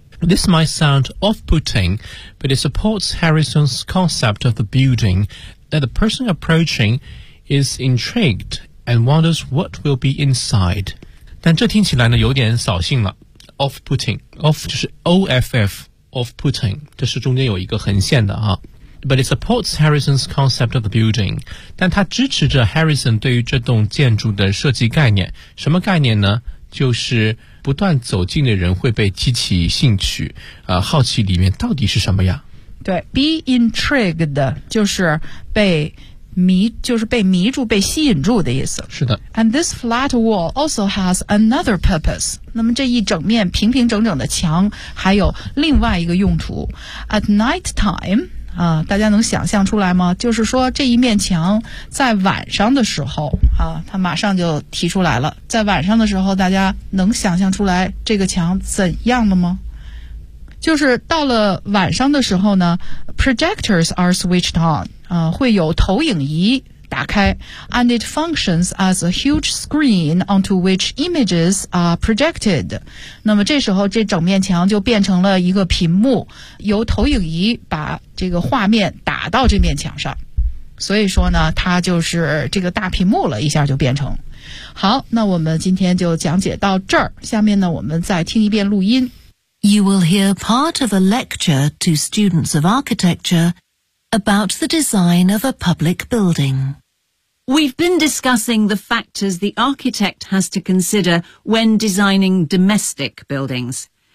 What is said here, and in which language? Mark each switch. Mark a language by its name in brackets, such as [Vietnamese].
[English] This might sound off-putting, but it supports Harrison's concept of the building that the person approaching is intrigued and wonders what will be inside. [Chinese] 但这听起来呢有点扫兴了。 Off-putting, off 就是 O-F-F, off-putting, 这是中间有一个横线的啊。 [English] But it supports Harrison's concept of the building. [Chinese] 但它支持着 Harrison 对于这栋建筑的设计概念。什么概念呢？就是不断走近的人会被激起兴趣，好奇里面到底是什么呀？对 ，be intrigued 就是被迷，就是被迷住、被吸引住的意思。是的。 [English] And this flat wall also has another purpose. [Chinese] 那么这一整面平平整整的墙还有另外一个用途。 [English] At night time， [Chinese] 啊，大家能想象出来吗？就是说这一面墙在晚上的时候，啊，他马上就提出来了。在晚上的时候，大家能想象出来这个墙怎样了吗？就是到了晚上的时候呢 [English] ,projectors are switched on, [Chinese] 会有投影仪打开 [English] ,and it functions as a huge screen onto which images are projected. [Chinese] 那么这时候这整面墙就变成了一个屏幕，由投影仪把这个画面打到这面墙上。所以说呢，它就是这个大屏幕了，一下就变成。好，那我们今天就讲解到这儿，下面呢我们再听一遍录音。 [English] You will hear part of a lecture to students of architecture about the design of a public building. We've been discussing the factors the architect has to consider when designing domestic buildings.